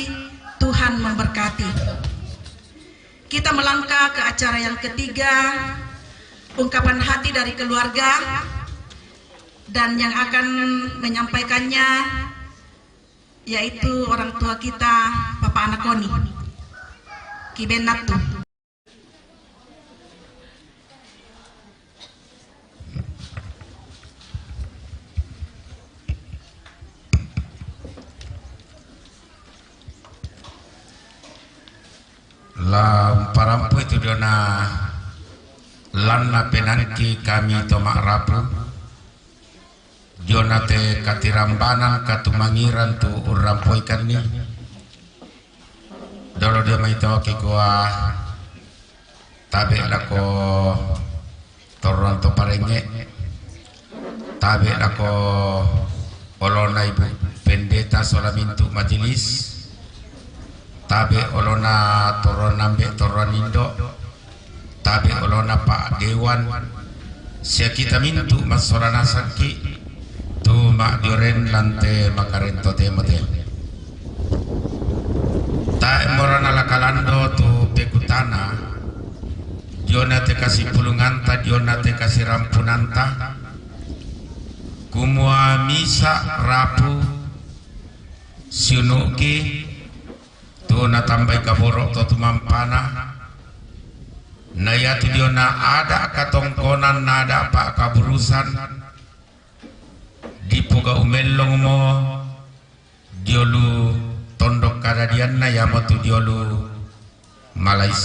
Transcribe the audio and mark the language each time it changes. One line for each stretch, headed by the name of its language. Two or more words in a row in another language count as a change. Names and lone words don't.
Indonesian: Tuhan memberkati. Kita melangkah ke acara yang ketiga, ungkapan hati dari keluarga, dan yang akan menyampaikannya yaitu orang tua kita, Bapak Anakoni, Ki Ben Natu.
Toraja-Sa'dan: La parampu itu dona lanna penanki kami tomak rapu jonate katirambanan katumangiran tu urampoikan ni dolo dia mai toki kuah tabe lako toronto parenge tabe lako olona ibu pendeta solamintu majelis, tabe olona toronambe toronindo, tabe olona Pak Dewan sia kita mintu masolana sakki tu mak dioren lante makarento temote ta morana lakalando tu pekutana diona te kasih pulunganta, diona te kasih rampunanta, kumua misa rapu siunuki tu na tambai kaborok to tumampana na ya tu diona ada katongkonan nada pak kaburusan di puga umelong mo diolu tondok kadadian na ya mo tu diolu Malaysia.